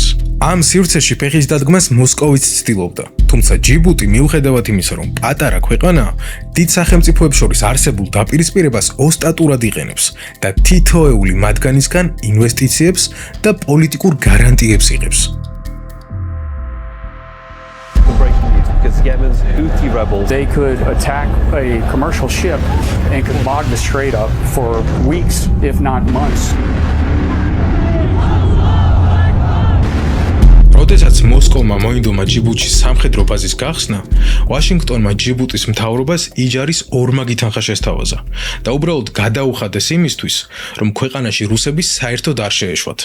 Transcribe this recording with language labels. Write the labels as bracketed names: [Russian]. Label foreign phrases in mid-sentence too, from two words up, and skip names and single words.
[Georgian] ამ სივრცეში ფეხის დადგმას მოსკოვიც ცდილობდა. თუმცა ჯიბუტი მიუხედავად იმისა, რომ პატარა ქვეყანაა, დიდ სახელმწიფოებს შორის არსებულ დაპირისპირებას ოსტატურად იყენებს და თითოეული მათგანისგან ინვესტიციებს და პოლიტიკურ გარანტიებს იღებს. [English] Because Yemen's Houthi rebels, they could attack a commercial ship and could log the strait up for weeks, if not months. [Georgian] როდესაც მოსკოვმა მოინდომა ჯიბუტში სამხედრო ბაზის გახსნა, ვაშინგტონმა ჯიბუტის მთავრობას იჯარის ორმაგი თანხა შესთავაზა და უბრალოდ გადაუხადეს იმისთვის, რომ ქვეყანაში რუსები საერთოდ არ შეეშვათ.